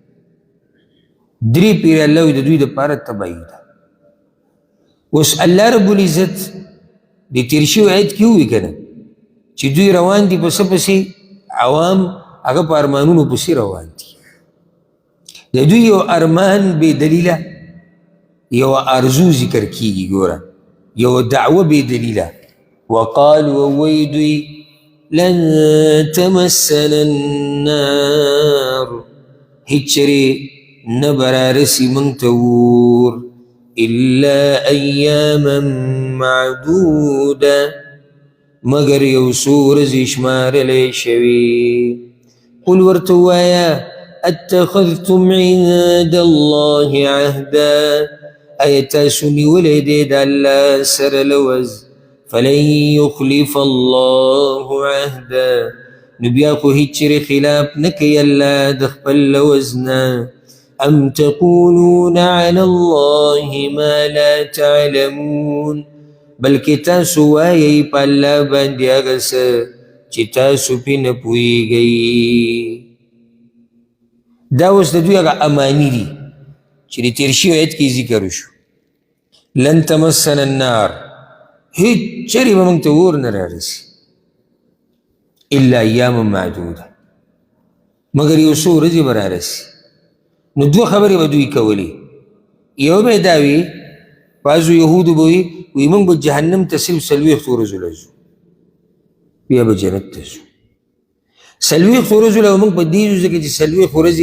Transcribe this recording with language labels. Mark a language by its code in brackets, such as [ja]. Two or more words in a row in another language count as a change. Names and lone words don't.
[ps] درې پیرې الله وایي د دوی دپاره تبعید ده اوس الله رب العزت د تیر شوي آیت کې ووایي که نه چې دوی روان دي په څه پسې عوام هغه په ارمانونو پسې روان دي د دوی یو ارمان بې دلیله یو ارزو ذکر کیږي ګوره یو دعوه بې دلیله وقالوا وایي دوی لن [ar] تمسنا النار [ps] هیڅ چرې نه به رارسي موږ ته اور [ar] الا ایاما معدوده [ps] مگر یو څو ورځې شمارلی شوي قل ورته ووایه [ar] اتخذتم عند الله عهدا [ps] آیا تاسو نیولی دی د الله سره لوز [ar] فلن یخلف الله عهدا [ps] نو بیا خو هیڅ چیرې خلاف نه کوي الله د خپل لوز نه [ar] ام تقولون على الله ما لا تعلمون [ps] بلکې تاسو وایئ په الله باندې هغه څه چې تاسو پرې نه پوهیږئ دا اوس د دوی هغه اماني دي چې د تېر شوي آیت کې ذکر وشو [ar] لن تمسنا النار [ps] هیڅ چرې به موږ ته اور نه رارسي [ar] الا ایاما معدوده [ps] مگر یو څو ورځې به رارسي نو دوه خبرې به دوی کولې یو به یې دا وي بعضو یهودو به وي موږ به جهنم ته صرف 40 ورځو له ځو بیا به جنت ته ځو 40 ورځو له موږ په دې ځو ځکه چې 40 ورځې